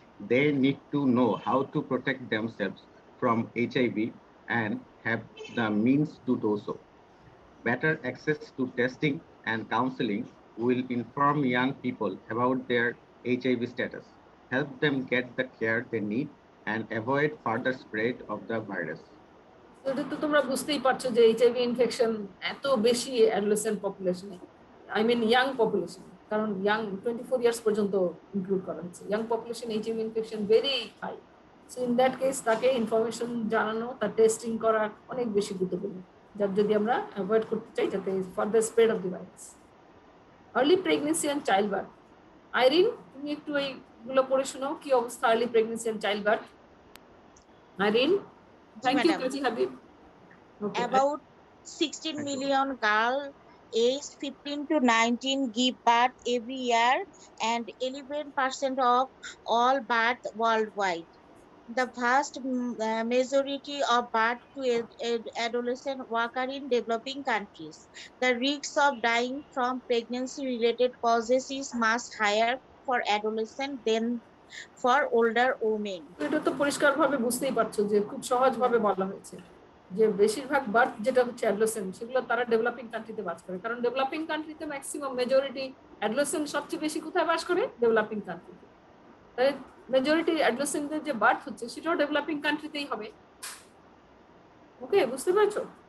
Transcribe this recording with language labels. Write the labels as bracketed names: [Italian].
[English] They need to know how to protect themselves from HIV and have the means to do so. Better access to testing and counseling will inform young people about their HIV status, help them get the care they need, and avoid further spread of the virus. [Bangla] এটা তো তোমরা বুঝতেই পারছো যে HIV infection এত বেশি adolescent পপুলেশনে, [English] I mean young population, [Bangla] কারণ young 24 years পর্যন্ত ইনক্লুড করা হচ্ছে। Young population HIV infection very high. [English] so in that case [Bangla] তাকে ইনফরমেশন জানানো, তার টেস্টিং করা অনেক বেশি গুরুত্বপূর্ণ, যার যদি আমরা অ্যাভয়েড করতে চাই যাতে [English] Further spread of the virus. Early pregnancy and child birth. [Bangla] Irin, তুমি একটু এইগুলো পড়ে শোনাও, কি অবস্থা early pregnancy and child birth. [English] Irene, thank you, Kaji Habib. Okay. About 16 million girls aged 15 to 19 give birth every year and 11% of all births worldwide. The vast majority of birth to adolescents occur in developing countries. The risk of dying from pregnancy-related causes is much higher for adolescents than for older women. [Bangla] এটা তো পরিষ্কারভাবে বুঝতেই পারছো যে খুব সহজভাবে বলা হয়েছে যে বেশিরভাগ বার্থ যেটা হচ্ছে অ্যাডোলেসেন্ট সেগুলো তারা ডেভেলপিং কান্ট্রিতে বাস করে, কারণ ডেভেলপিং কান্ট্রিতে ম্যাক্সিমাম মেজরিটি অ্যাডোলেসেন্ট সবচেয়ে বেশি কোথায় বাস করে, ডেভেলপিং কান্ট্রিতে। তাই মেজরিটি অ্যাডোলেসেন্টদের যে বার্থ হচ্ছে সেটাও ডেভেলপিং কান্ট্রিতেই হবে। ওকে, বুঝতে পারছো?